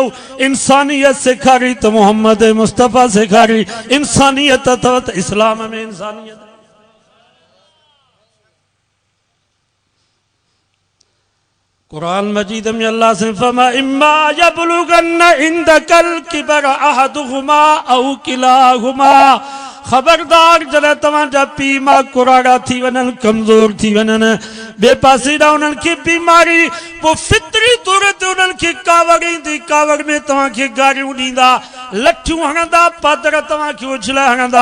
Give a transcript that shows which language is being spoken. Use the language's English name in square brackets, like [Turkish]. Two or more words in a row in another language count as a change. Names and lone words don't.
[Sindhi] इंसानियत सेखारी त मोहम्मद मुस्तफ़ा सेखारी, इंसानियत अथव त इस्लाम में इंसानियत। कुरान मजीद में अल्लाह से फरमा [Arabic] إما يبلغن عندك الكبر أحدهما أو كلاهما, [Sindhi] खबरदार जॾहिं तव्हांजा पीउ मां कुराड़ा थी वञनि, कमज़ोर थी वञनि, ॿिए पासे ॾांहुं उन्हनि खे बीमारी, पोइ फितरी तौर ते उन्हनि खे कावड़ ईंदी, कावड़ में तव्हांखे गारियूं ॾींदा, लठियूं हणंदा, पादर तव्हांखे उछलाए हणंदा।